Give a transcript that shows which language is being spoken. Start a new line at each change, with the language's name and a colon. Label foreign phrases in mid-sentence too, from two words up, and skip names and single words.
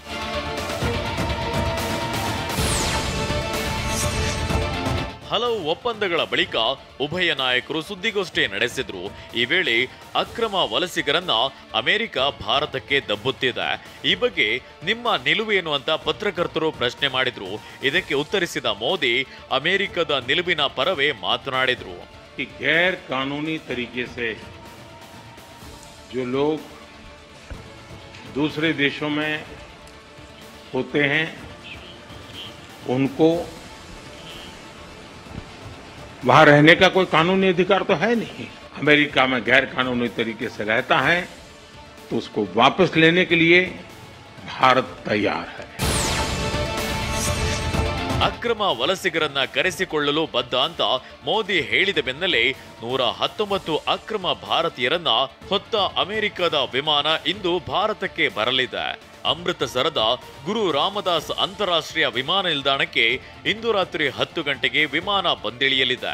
Kannada: ಹಲವು ಒಪ್ಪಂದಗಳ ಬಳಿಕ ಉಭಯ ನಾಯಕರು ಸುದ್ದಿಗೋಷ್ಠಿ ನಡೆಸಿದ್ರು. ಈ ವೇಳೆ ಅಕ್ರಮ ವಲಸಿಗರನ್ನ ಅಮೆರಿಕ ಭಾರತಕ್ಕೆ ದಬ್ಬುತ್ತಿದೆ. ಈ ಬಗ್ಗೆ ನಿಮ್ಮ ನಿಲುವೇನು ಅಂತ ಪತ್ರಕರ್ತರು ಪ್ರಶ್ನೆ ಮಾಡಿದ್ರು. ಇದಕ್ಕೆ ಉತ್ತರಿಸಿದ ಮೋದಿ ಅಮೆರಿಕದ ನಿಲುವಿನ ಪರವೇ ಮಾತನಾಡಿದ್ರು.
Hindi: गैर कानूनी तरीके से जो लोग दूसरे देशों में होते हैं उनको वहां रहने का कोई कानूनी अधिकार तो है नहीं. अमेरिका में गैर कानूनी तरीके से रहता है तो उसको वापस लेने के लिए भारत तैयार है.
Kannada: ಅಕ್ರಮ ವಲಸಿಗರನ್ನ ಕರೆಸಿಕೊಳ್ಳಲು ಬದ್ಧ ಅಂತ ಮೋದಿ ಹೇಳಿದ ಬೆನ್ನಲ್ಲೇ 119 ಅಕ್ರಮ ಭಾರತೀಯರನ್ನ ಹೊತ್ತ ಅಮೆರಿಕದ ವಿಮಾನ ಇಂದು ಭಾರತಕ್ಕೆ ಬರಲಿದೆ. ಅಮೃತಸರದ ಗುರು ರಾಮದಾಸ್ ಅಂತಾರಾಷ್ಟ್ರೀಯ ವಿಮಾನ ನಿಲ್ದಾಣಕ್ಕೆ ಇಂದು ರಾತ್ರಿ 10 ಗಂಟೆಗೆ ವಿಮಾನ ಬಂದಿಳಿಯಲಿದೆ.